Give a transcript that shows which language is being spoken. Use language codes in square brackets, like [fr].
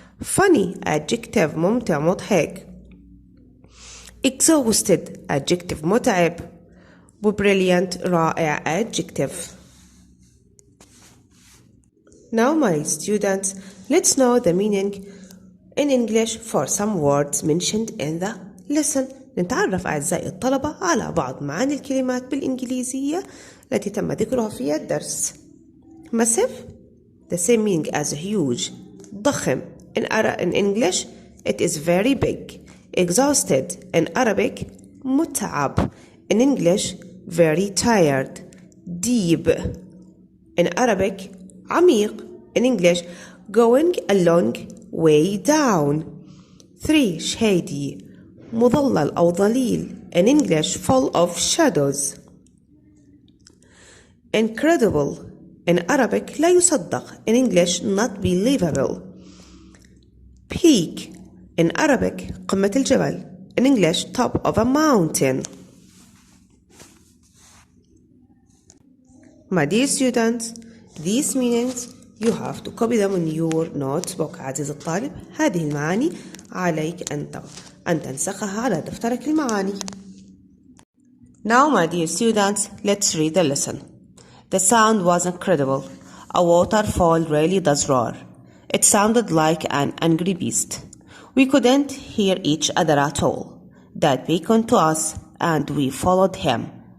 [en] funny adjective ممتع مضحك. exhausted adjective متعب. brilliant رائع adjective. Now my students, let's know the meaning in English for some words mentioned in the lesson. [ar] نتعرف أعزائي الطلبة على بعض معاني الكلمات بالإنجليزية التي تم ذكرها في الدرس. [en] massive the same meaning as huge. ضخم in English it is very big. exhausted in Arabic متعب in English very tired. deep in Arabic عميق in English going a long way down. 3 shady مظلل أو ظليل in English full of shadows. incredible in Arabic لا يصدق in English not believable. peak in Arabic قمة الجبل in English top of a mountain. My dear students, these meanings You have to copy them in your notebook. [ar] عزيزي الطالب، هذه المعاني عليك أن تنسخها على دفترك المعاني. [en] Now, my dear students, let's read the lesson. The sound was incredible. A waterfall really does roar. It sounded like an angry beast. We couldn't hear each other at all. Dad beckoned to us, and we followed him.